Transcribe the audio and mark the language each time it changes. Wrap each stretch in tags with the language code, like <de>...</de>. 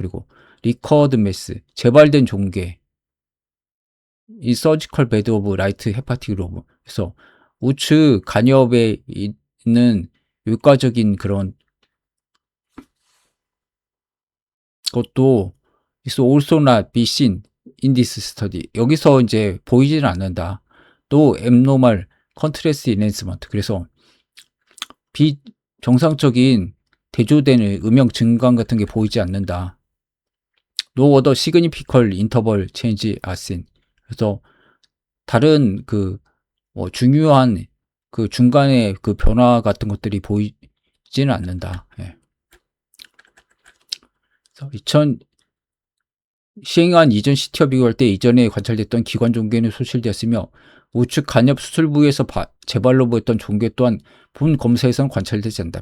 <ko>그리고 리커드 매스 재발된 종괴 이 서지컬 베드 오브 라이트 헤파틱 로브 그래서 우측 간엽에 있는 외과적인 그런 것도</ko> <en>is also not be seen in this study.</en> <ko>여기서 이제 보이지는 않는다. 또</ko> <en>abnormal contrast enhancement.</en> <ko>그래서 비정상적인 대조되는 음영 증강 같은 게 보이지 않는다.</ko> <en>No other significant interval change are seen.</en> <ko>그래서 다른 그 중요한 그 중간에 그 변화 같은 것들이 보이지는 않는다. 예. 시행한 이전 CT와 비교할 때 이전에 관찰됐던 기관 종괴는 소실되었으며 우측 간엽 수술 부위에서 재발로 보였던 종괴 또한 본 검사에서는 관찰되지 않는다.</ko>